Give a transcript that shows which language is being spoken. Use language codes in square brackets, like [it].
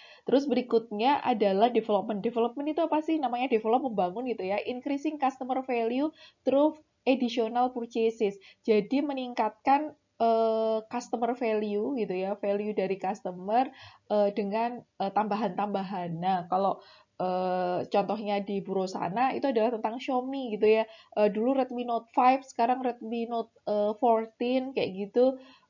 [id] Terus berikutnya adalah development. Development itu apa sih? Namanya develop, membangun gitu ya. [en] Increasing customer value through additional purchases. [id] Jadi meningkatkan customer value gitu ya, value dari customer dengan tambahan-tambahan. Nah, kalau contohnya di Burosana itu adalah tentang Xiaomi gitu ya. Dulu Redmi Note 5, sekarang Redmi Note 14 kayak gitu.